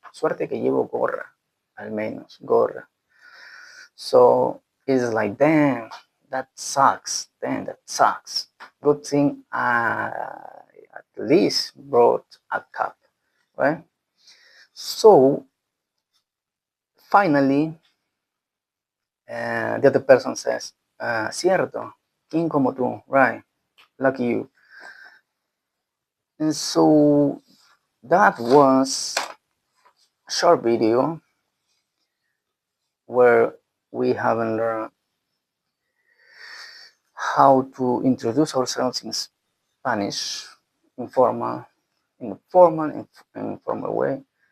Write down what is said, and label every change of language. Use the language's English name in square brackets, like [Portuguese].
[Spanish] Suerte que llevo gorra, al menos, gorra. [English] So it's like, damn, that sucks. Damn, that sucks. Good thing I at least brought a cup, right? So finally, the other person says, [Spanish] cierto, ¿quién como tú? [English] Right, lucky you. And so that was a short video where we haven't learned how to introduce ourselves in Spanish, in a formal, informal way.